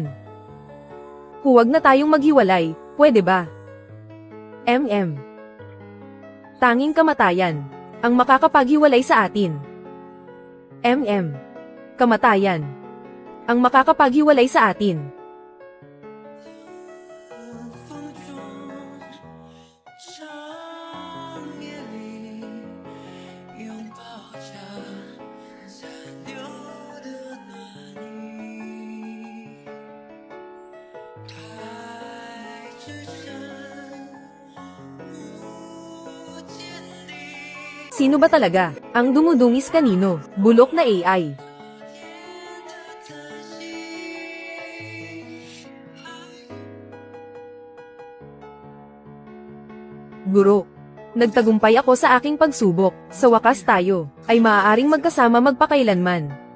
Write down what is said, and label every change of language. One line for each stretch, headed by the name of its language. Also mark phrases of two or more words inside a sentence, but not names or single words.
Filipino: Huwag na tayong maghiwalay, pwede ba? Tanging kamatayan ang makakapaghiwalay sa atin. Kamatayan ang makakapaghiwalay sa atin.
Chinese: 风中，长夜里，拥抱着残留的暖意。爱之深，不见你。
Filipino: Sino ba talaga ang dumudungis kanino? Bulok na AI. Guro. Nagtagumpay ako sa aking pagsubok. Sa wakas tayo ay maaaring magkasama magpakailanman.